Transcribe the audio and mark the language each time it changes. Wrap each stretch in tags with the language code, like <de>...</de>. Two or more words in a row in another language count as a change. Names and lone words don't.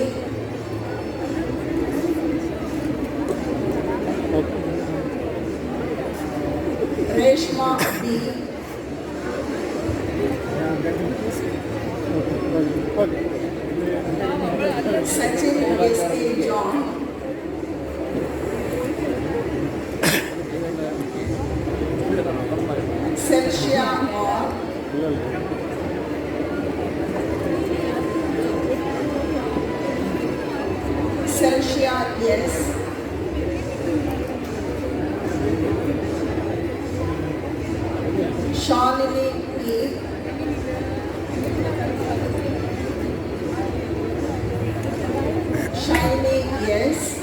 <en>Reshma B. Sachin S.K. John. Celsia R. Celsia yes. Shalini E. Shiny yes.</en>